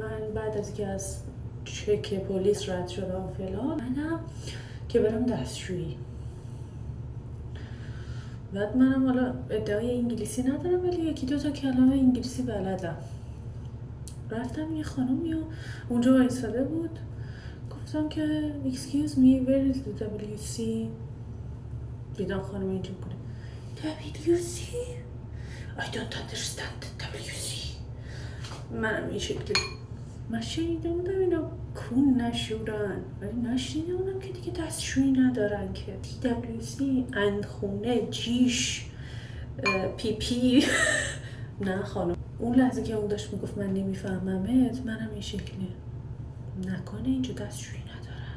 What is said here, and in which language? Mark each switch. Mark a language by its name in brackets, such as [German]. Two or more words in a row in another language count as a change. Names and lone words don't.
[Persian] من بعد از اینکه از چک پلیس رد شدم و فلان اومدم که برم دستشویی. بعد منم حالا ادعای انگلیسی ندارم ولی یکی دو تا کلمه انگلیسی بلدم. رفتم یه خانومی و اونجا وایساده بود، گفتم که [English] excuse me where is the WC. [Persian] دیدم خانم اینجا بوده [English] WC I don't understand WC. [Persian] منم این شکلی من شنیده بودم اینا کون نشورن ولی نشنیده بودم که دیگه دستشویی ندارن که WC اندخونه جیش پی پی. نه خانم اون لحظه که اون داشت میگفت من نمیفهممت منم این شکلی نکنه اینجا دستشویی ندارن.